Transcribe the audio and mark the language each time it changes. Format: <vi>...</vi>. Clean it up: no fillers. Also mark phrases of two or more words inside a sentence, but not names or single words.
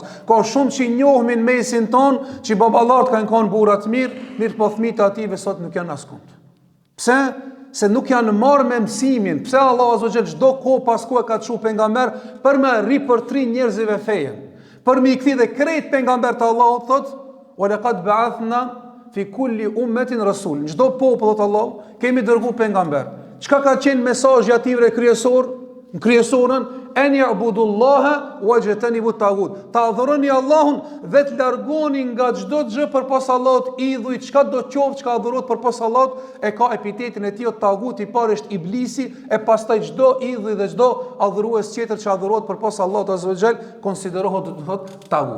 <sq>Ka shumë që njohmin mesin ton, që baballarët kanë qenë burra të mirë po fëmijët e atyve sot nuk janë askund. Pse? Se nuk janë marrë me mësimin. Pse Allahu</sq> <ar>عز وجل</ar> <sq>çdo kohë pas kohë ka çu pejgamber për me ripërtri njerëzve fejen. Për me I kthi dhe krejt pejgamber të Allahut thot:</sq> <ar>"ولقد بعثنا في كل أمة رسول."</ar> <sq>Çdo popull të Allahut kemi dërguar pejgamber. Çka ka qenë mesazhi atyre kryesor? Në kryesorën</sq> <ar>أن اعبدوا الله واجتنبوا الطاغوت.</ar> <sq>Ta adhuroni Allahun dhe të largoni nga çdo gjë përpas Allahut, idhuj, çka do të qoftë çka adhurohet përpas Allahut, e ka epitetin e tij tagut, i parë është iblisi, e pastaj çdo idhuj dhe çdo adhurues tjetër që adhurohet përpas Allahut</sq> <ar>عز وجل</ar> <sq>konsiderohet të thotë tagut.</sq>